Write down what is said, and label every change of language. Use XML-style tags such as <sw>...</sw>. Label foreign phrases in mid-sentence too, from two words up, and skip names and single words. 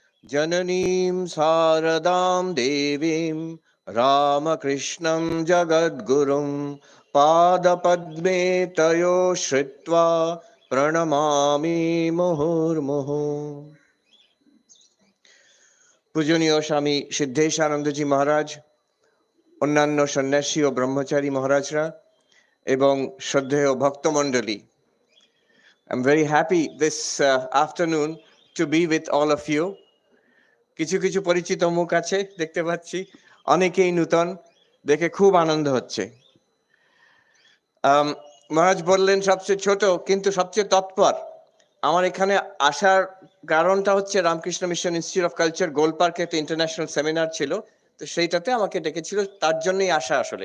<sa>जननीं शारदां देवीं रामकृष्णं जगद्गुरुं पादपद्मे तयो श्रित्वा प्रणमामि मुहुर्मुहुः।</sa> <bn>পূজনীয় স্বামী সিদ্ধেশানন্দজী মহারাজ, অন্যান্য সন্ন্যাসী ও ব্রহ্মচারী মহারাজরা এবং শ্রদ্ধেয় ভক্তমণ্ডলী,</bn> <en>I'm very happy this afternoon to be with all of you.</en> <bn>কিছু কিছু পরিচিত মুখ আছে দেখতে পাচ্ছি, অনেকেই নূতন, দেখে খুব আনন্দ হচ্ছে। মহারাজ বললেন সবচেয়ে ছোট কিন্তু সবচেয়ে তৎপর। আমার এখানে আসার কারণটা হচ্ছে রামকৃষ্ণ মিশন ইনস্টিটিউট অফ কালচার গোল পার্কে একটা ইন্টারন্যাশনাল সেমিনার ছিল, তো সেইটাতে আমাকে ডেকেছিল, তার জন্যই আসা আসলে।</bn>